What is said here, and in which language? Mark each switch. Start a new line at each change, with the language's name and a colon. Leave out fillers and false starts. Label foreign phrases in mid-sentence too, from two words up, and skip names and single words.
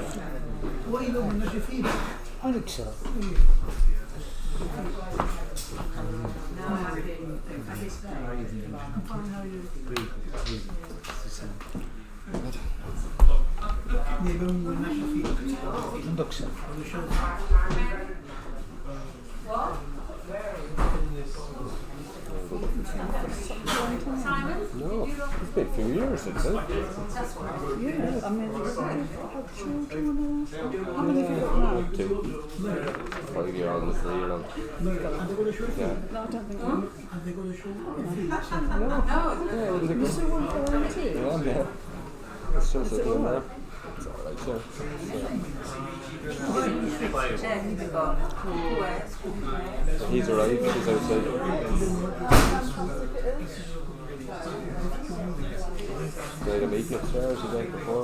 Greek: Όχι, δεν μπορεί να σε φύγει. Δεν ξέρω. Ναι, δεν μπορεί να σε φύγει. Δεν το ξέρω.
English: No, it's been a few years since then. Yeah, I mean, they've had children and all. How many have you got now? 2. 5-year-old and 3-year-old. Yeah. No, I don't think so.
Greek: Αν δεν κολλήσω,
English: Yeah, I wouldn't think You so. still want to go on too? Yeah, yeah. It's just a bit there. It's alright, sure. He's arrived, he's outside. They had a meeting upstairs the day before.